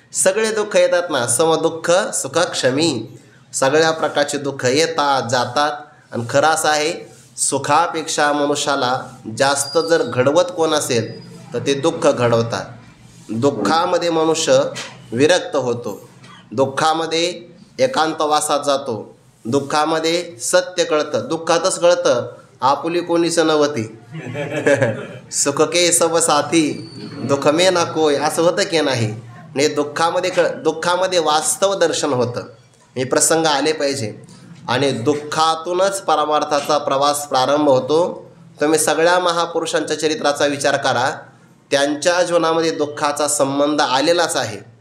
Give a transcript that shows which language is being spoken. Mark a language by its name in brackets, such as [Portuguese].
[Marathi] सगळे दुःख येतात ना, समदुःख सुख क्षमी, सगळ्या प्रकारचे दुःख येतात जातात, आणि खरं असं आहे सुखापेक्षा मनुष्याला जास्त जर घडवत कोण असेल तर ते दुःख घडवतात। दुःखामध्ये मनुष्य विरक्त होतो, दुःखामध्ये एकांतवासात जातो, दुःखामध्ये सत्य कळतं, दुःखातच कळतं आपुली कोणीच नव्हती. [Hindi] सुख के सब साथी दुःख में ना कोय, [Marathi] असं होतं की नाही. म्हणजे दुःखामध्ये वास्तव दर्शन होतं. हे प्रसंग आले पाहिजे आणि दुःखातूनच परमार्थाचा प्रवास प्रारंभ होतो. तुम्ही सगळ्या महापुरुषांच्या चरित्राचा विचार करा, त्यांच्या जीवनामध्ये दुःखाचा संबंध आलेलाच आहे.